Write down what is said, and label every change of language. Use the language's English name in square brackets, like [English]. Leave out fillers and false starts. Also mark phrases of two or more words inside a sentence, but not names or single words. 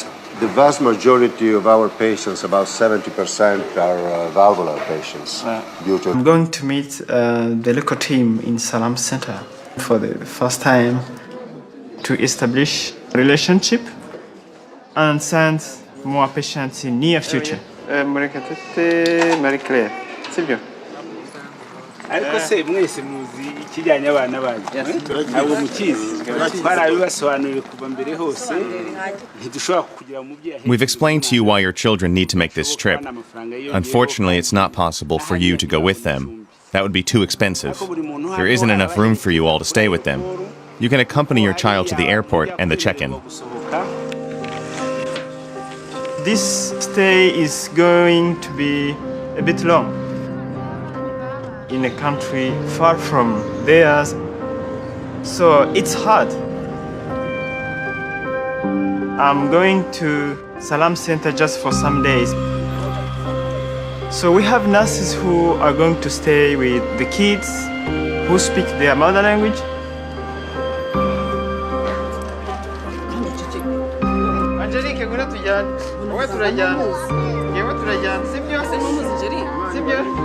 [English] The vast majority of our patients, about 70%, are valvular patients. I'm going to meet the local team in Salam Center for the first time to establish a relationship and send more patients in near future. [Kinyarwanda] Murekatete Marie Claire. Sibyo? ariko se mwese muzi ikijyanye abana banyu ntabwo mukizi twarabibasobanuriye kuva mbere hose ntidushobora kugira umubyeyi. [English] We've explained to you why your children need to make this trip. Unfortunately, it's not possible for you to go with them. That would be too expensive. There isn't enough room for you all to stay with them. You can accompany your child to the airport and the check-in. This stay is going to be a bit long. In a country far from theirs, so it's hard. I'm going to Salam Center just for some days. So we have nurses who are going to stay with the kids who speak their mother language. [Kinyarwanda] Angelique, ngwino tujyane. Wowe turajyana. Yewe turajyana. Sibyo? Sibyo?